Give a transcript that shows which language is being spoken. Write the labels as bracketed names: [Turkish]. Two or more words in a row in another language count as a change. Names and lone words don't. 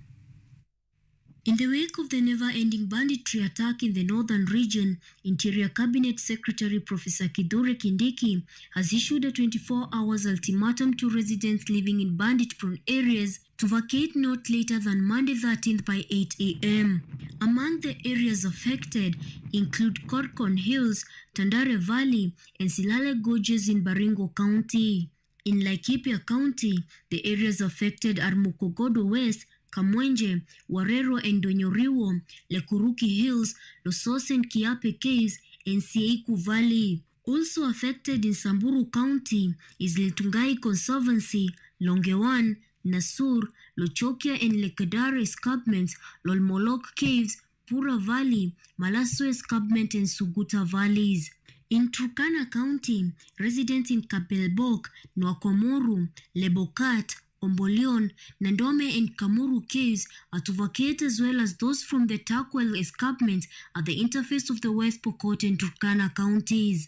[English] In the wake of the never-ending banditry attack in the northern region, Interior Cabinet Secretary Professor Kithure Kindiki has issued a 24-hour ultimatum to residents living in bandit-prone areas to vacate not later than Monday 13th by 8 a.m. Among the areas affected include Korkon Hills, Tandare Valley, and Silale Gorges in Baringo County. In Laikipia County, the areas affected are Mukogodo West, Kamwenje, Warero and Donyoriwo, Lekuruki Hills, Losos and Kiape Caves, and Sieiku Valley. Also affected in Samburu County is Letungai Conservancy, Longewan, Nasur, Lochokia and Lekedare escarpments, Lolmolok Caves, Pura Valley, Malaso escarpment and Suguta Valleys. In Turkana County, residents in Kapelbok, Nwakomoru, Lebokat, Ombolion, Nandome and Kamuru Caves are to vacate, as well as those from the Takwel escarpment at the interface of the West Pokot and Turkana counties.